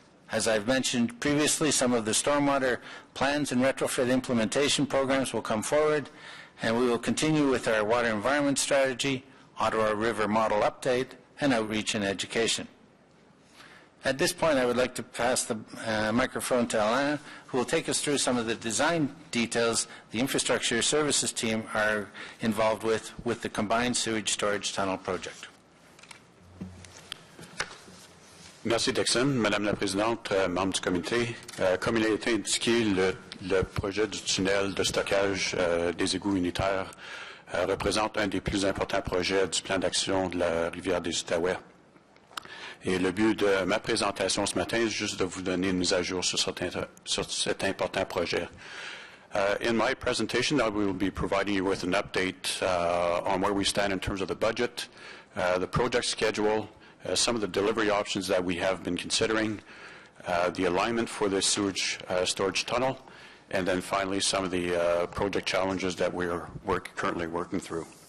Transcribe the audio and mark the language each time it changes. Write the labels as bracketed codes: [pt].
[en] As I've mentioned previously, some of the stormwater plans and retrofit implementation programs will come forward, and we will continue with our water environment strategy, Ottawa River model update, and outreach and education. At this point, I would like to pass the microphone to Alain, who will take us through some of the design details the infrastructure services team are involved with the Combined Sewage Storage Tunnel project. [fr] Merci, Dixon. Madame la Présidente, membres du comité, comme il a été indiqué, le projet du tunnel de stockage des égouts unitaires représente un des plus importants projets du plan d'action de la rivière des Outaouais. Et le but de ma présentation ce matin est juste de vous donner une mise à jour sur cet important projet. [en] In my presentation, I will be providing you with an update on where we stand in terms of the budget, the project schedule, some of the delivery options that we have been considering, the alignment for the sewage storage tunnel, and then finally some of the project challenges that we're currently working through.